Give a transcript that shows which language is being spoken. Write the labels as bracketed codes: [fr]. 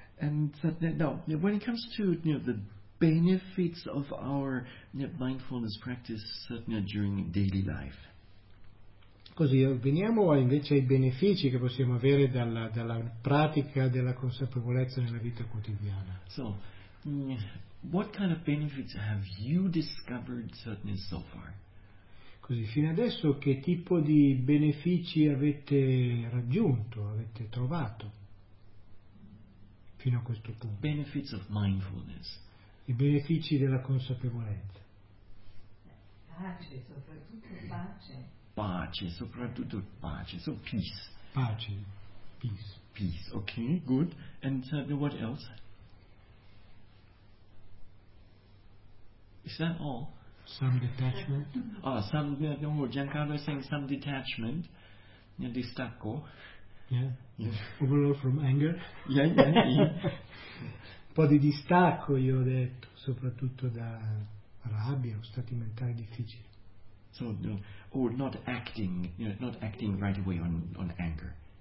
[en] Now, when it comes to the benefits of our mindfulness practice during daily life. [it] Così, veniamo invece ai benefici che possiamo avere dalla pratica della consapevolezza nella vita quotidiana. [en] So, what kind of benefits have you discovered so far? [it] Così, fino adesso che tipo di benefici avete raggiunto, avete trovato fino a questo punto? [en] Benefits of mindfulness. [it] I benefici della consapevolezza. Pace, soprattutto pace. Pace, soprattutto pace, [en] so peace. [it] Pace, peace. [en] Peace, okay, good. And what else? Is that all? Some detachment. Giancarlo is saying some detachment. [it] Distacco. [en] Yeah. Overall from anger. Yeah. [it] Po' di distacco, io ho detto, soprattutto da rabbia o stati mentali difficili. [en] So no, or not acting, not acting right away on anger.